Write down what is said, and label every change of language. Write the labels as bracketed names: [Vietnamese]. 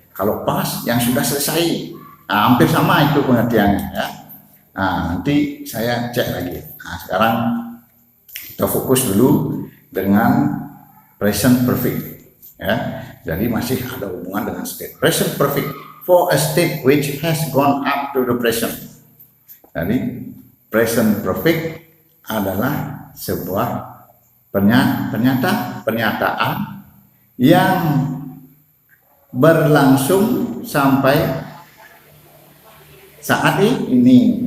[Indonesian] Kalau past yang sudah selesai, hampir sama itu pengertiannya ya. Nah, nanti saya cek lagi. Nah, sekarang kita fokus dulu dengan present perfect ya. Jadi masih ada hubungan dengan state. [English] Present perfect for a state which has gone up to the present. [Indonesian] Jadi present perfect adalah sebuah pernyataan yang berlangsung sampai saat ini.